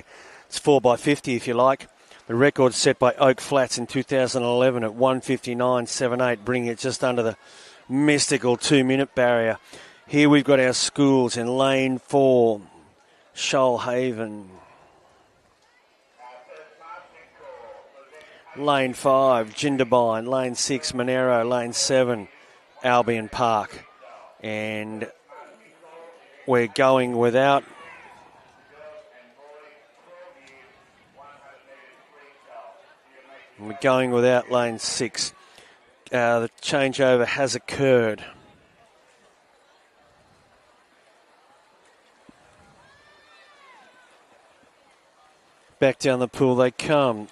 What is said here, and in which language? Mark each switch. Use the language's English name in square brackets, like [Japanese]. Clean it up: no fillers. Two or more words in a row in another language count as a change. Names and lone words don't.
[English] It's 4x50 if you like. The record set by Oak Flats in 2011 at 1:59.78, bringing it just under the mystical 2-minute barrier. Here we've got our schools in lane 4, Shoalhaven. Lane 5, Jindabyne. Lane 6, Monero. Lane 7, Albion Park. And we're going without lane 6. The changeover has occurred. Back down the pool they come.